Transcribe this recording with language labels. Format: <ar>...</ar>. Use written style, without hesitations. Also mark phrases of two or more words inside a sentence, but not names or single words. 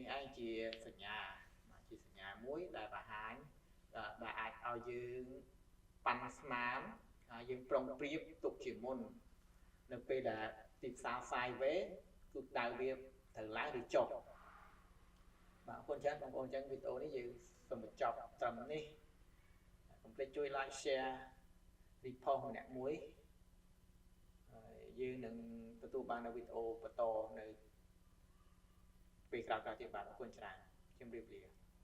<km>ឯងជាសញ្ញាជាសញ្ញាមួយដែលបង្ហាញដែលអាចឲ្យយើងប៉ា ន់ស្មានហើយយើងប្រុងប្រៀបទុកជាមុននៅពេលដែលទីផ្សារ Five-way គឺដៅវាត្រូវឡើងឬចុះបាទអរគុណច្រើនបងប្អូនអញ្ចឹងវីដេអូនេះយើងសូមបញ្ចប់ត្រឹមនេះកុំភ្លេចជួយ</km> <en>like share repost</en> <km>ម្នាក់មួយហើយយើងនឹងទទួលបាននៅវីដេអូបន្តនៅពេលក្រោយៗទៀតបាទអរគុណច្រើនជម្រាបលា</km>